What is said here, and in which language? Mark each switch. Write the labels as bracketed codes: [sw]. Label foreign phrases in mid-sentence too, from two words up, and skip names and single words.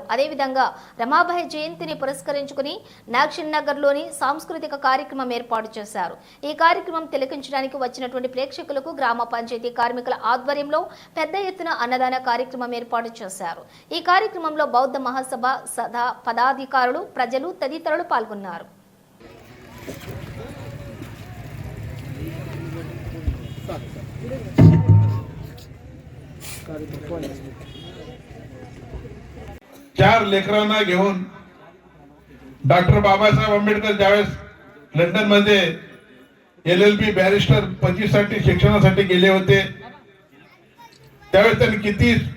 [te] అదేవిధంగా రమాబాయి జయంతిని పురస్కరించుకుని నాగ్షన్ నగర్లోని సాంస్కృతిక కార్యక్రమం ఏర్పాటు చేశారు. ఈ కార్యక్రమం తిలకించడానికి వచ్చినటువంటి ప్రేక్షకులకు గ్రామ పంచాయతీ కార్మికుల ఆధ్వర్యంలో పెద్ద ఎత్తున అన్నదాన కార్యక్రమం ఏర్పాటు చేశారు. ఈ కార్యక్రమంలో బౌద్ధ మహాసభ సదా పదాధికారులు, ప్రజలు తదితరులు పాల్గొన్నారు. [mr] चार लेकरांना घेऊन डॉक्टर बाबासाहेब आंबेडकर ज्यावेळेस लंडन मध्ये LLB बॅरिस्टर पदवीसाठी शिक्षणासाठी गेले होते त्यावेळेस त्यांनी किती